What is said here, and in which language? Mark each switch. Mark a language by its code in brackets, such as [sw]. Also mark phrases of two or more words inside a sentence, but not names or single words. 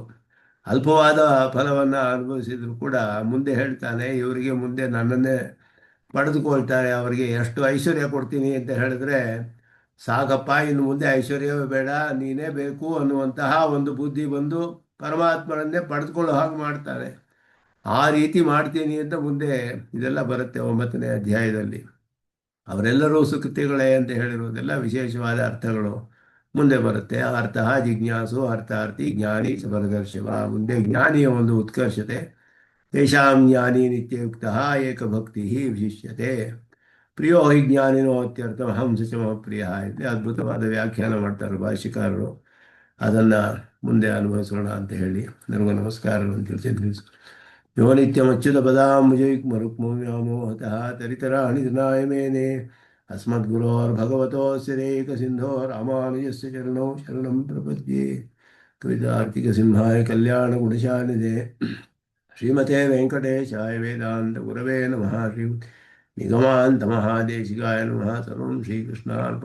[kn] ಅಲ್ಪವಾದ ಫಲವನ್ನು ಅನುಭವಿಸಿದ್ರು ಕೂಡ ಮುಂದೆ ಹೇಳ್ತಾನೆ, ಇವರಿಗೆ ಮುಂದೆ ನನ್ನನ್ನೇ ಪಡೆದುಕೊಳ್ತಾರೆ, ಅವರಿಗೆ ಎಷ್ಟು ಐಶ್ವರ್ಯ ಕೊಡ್ತೀನಿ ಅಂತ ಹೇಳಿದ್ರೆ ಸಾಕಪ್ಪ, ಇನ್ನು ಮುಂದೆ ಐಶ್ವರ್ಯವೇ ಬೇಡ, ನೀನೇ ಬೇಕು ಅನ್ನುವಂತಹ ಒಂದು ಬುದ್ಧಿ ಬಂದು ಪರಮಾತ್ಮನನ್ನೇ ಪಡೆದುಕೊಳ್ಳೋ ಹಾಗೆ ಮಾಡ್ತಾರೆ. ಆ ರೀತಿ ಮಾಡ್ತೀನಿ ಅಂತ ಮುಂದೆ ಇದೆಲ್ಲ ಬರುತ್ತೆ 9ನೇ ಅಧ್ಯಾಯದಲ್ಲಿ. ಅವರೆಲ್ಲರೂ ಸುಕೃತಿಗಳೇ ಅಂತ ಹೇಳಿರುವುದೆಲ್ಲ ವಿಶೇಷವಾದ ಅರ್ಥಗಳು ಮುಂದೆ ಬರುತ್ತೆ. [sa] ಅರ್ಥ ಜಿಜ್ಞಾಸು ಅರ್ಥಾರ್ಥಿ ಜ್ಞಾನಿ ಚ ಪರದರ್ಶವ. [kn] ಮುಂದೆ ಜ್ಞಾನಿಯ ಒಂದು ಉತ್ಕರ್ಷತೆ. [sa] ತೇಷಾಂ ಜ್ಞಾನಿ ನಿತ್ಯಯುಕ್ತ ಏಕಭಕ್ತಿ ವಿಶಿಷ್ಯತೆ. ಪ್ರಿಯೋ ಹಿ ಜ್ಞಾನಿನೋ ಅತ್ಯರ್ಥ ಹಂಸ ಚ ಮಮ ಪ್ರಿಯ [kn] ಅಂತ ಅದ್ಭುತವಾದ ವ್ಯಾಖ್ಯಾನ ಮಾಡ್ತಾರೆ ಭಾಷ್ಯಕಾರರು. ಅದನ್ನು ಮುಂದೆ ಅನುಭವಿಸೋಣ ಅಂತ ಹೇಳಿ ನನಗೂ ನಮಸ್ಕಾರಗಳನ್ನು ತಿಳಿಸಿದ್ದೀನಿ. [sa] ಯೋ ನಿತ್ಯಮಚ್ಯುತ ಪದಾಂಬುಜಯುಗ್ಮರುಕ್ಮವ್ಯಾಮೋಹತಃ ತರಿತರಾಣಿ ತೃಣಾಯ ಮೇನೆ ಅಸ್ಮದ್ಗುರೋರ್ಭಗವತೋಸ್ಯ ದೇಹಿಕಸಿಂಧೋ ರಾಮಾನುಜಸ್ಯ ಚರಣೌ ಶರಣಂ ಪ್ರಪದ್ಯೆ. ಕವಿತಾರ್ಕಿಕಸಿಂಹಾಯ ಕಲ್ಯಾಣಗುಣಶಾಲಿನೇ ಶ್ರೀಮತೆ ವೆಂಕಟೇಶಾಯ ವೇದಾಂತಗುರವೇ ನಮಃ. ಶ್ರೀ ನಿಗಮಾಂತ ಮಹಾದೇಶಿಕಾಯ ನಮಃ. ಸರ್ವಂ ಶ್ರೀಕೃಷ್ಣಾರ್ಪಣಮಸ್ತು.